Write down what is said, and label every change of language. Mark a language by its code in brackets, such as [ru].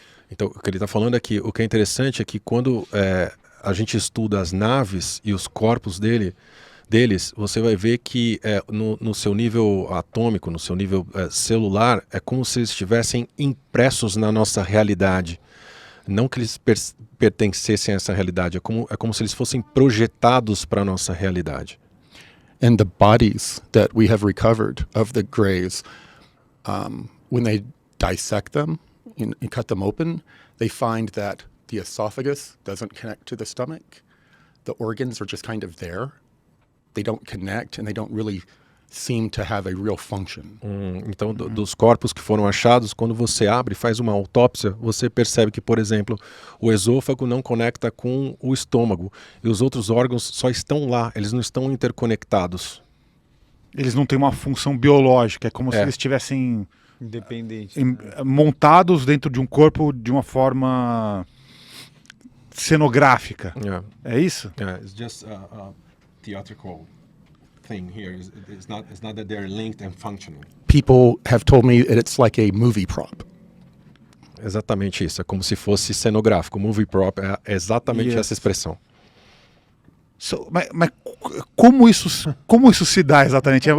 [pt] Então, o que ele está falando aqui, o que é interessante é que quando a gente estuda as naves e os corpos deles, você vai ver que no seu nível atômico, no seu nível celular, é como se eles estivessem impressos na nossa realidade. Não que eles pertencessem a essa realidade, é como se eles fossem projetados para a nossa realidade. [en] And the bodies that we have recovered of the Greys, when they dissect them and cut them open, they find that the esophagus doesn't connect to the stomach. The organs are just kind of there. They don't connect and they don't really seem to have a real function. [pt] Então, dos corpos que foram achados, quando você abre e faz uma autópsia, você percebe que, por exemplo, o esôfago não conecta com o estômago e os outros órgãos só estão lá, eles não estão interconectados. Eles não têm uma função biológica, é como se eles estivessem Independente. montados dentro de um corpo de uma forma cenográfica. É isso? [en] It's just a theatrical thing here. It's not that they're linked and functioning. People have told me that it's like a movie prop. [pt] Exatamente isso, é como se fosse cenográfico. [en] Movie prop [pt] é exatamente essa expressão. Mas como isso se dá exatamente?